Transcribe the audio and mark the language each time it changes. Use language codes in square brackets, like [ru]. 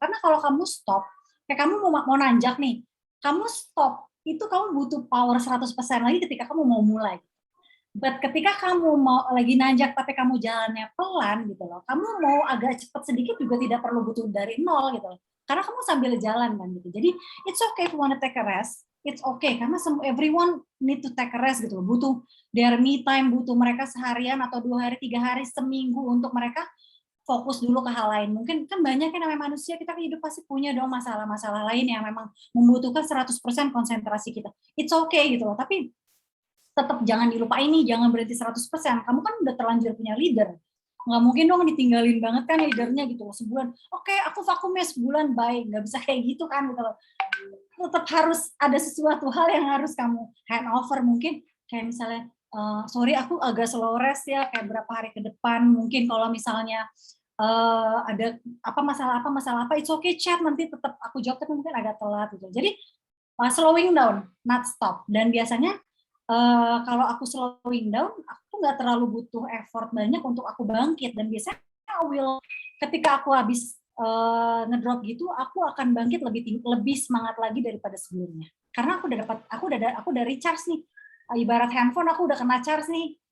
[id] Karena kalau kamu stop, kayak kamu mau nanjak nih, kamu stop, itu kamu butuh power 100% lagi ketika kamu mau mulai. But ketika kamu mau lagi nanjak tapi kamu jalannya pelan gitu loh, kamu mau agak cepat sedikit juga tidak perlu butuh dari nol gitu loh. Karena kamu sambil jalan kan gitu. Jadi [en] it's okay if you wanna take a rest, it's okay [id] karena [en] everyone need to take a rest [id] gitu loh. Butuh [en] their me time, [id] butuh mereka seharian atau 2 hari, 3 hari, seminggu untuk mereka fokus dulu ke hal lain. Mungkin kan banyak yang namanya manusia, kita hidup pasti punya dong masalah-masalah lain yang memang membutuhkan 100% konsentrasi kita. [en] It's okay [id] gitu loh, tapi tetap jangan dilupain nih, jangan berhenti 100%. Kamu kan udah terlanjur punya leader. Nggak mungkin dong ditinggalin banget kan leadernya gitu loh, sebulan. Oke, aku vakumnya sebulan, baik. Nggak bisa kayak gitu kan gitu loh. Tetap harus ada sesuatu hal yang harus kamu hand over. Mungkin kayak misalnya, sorry aku agak [en] slow rest [id] ya, kayak berapa hari ke depan. Mungkin kalau misalnya ada masalah apa, [en] it's okay chat, [id] nanti tetap aku jawab, tapi mungkin agak telat gitu. Jadi [en] slowing down, not stop. [id] Dan biasanya kalau aku slowing down, aku nggak terlalu butuh effort banyak untuk aku bangkit. Dan biasanya ketika aku habis ngedrop gitu, aku akan bangkit lebih semangat lagi daripada sebelumnya. Karena aku udah recharge nih. Ibarat handphone aku udah kena charge nih.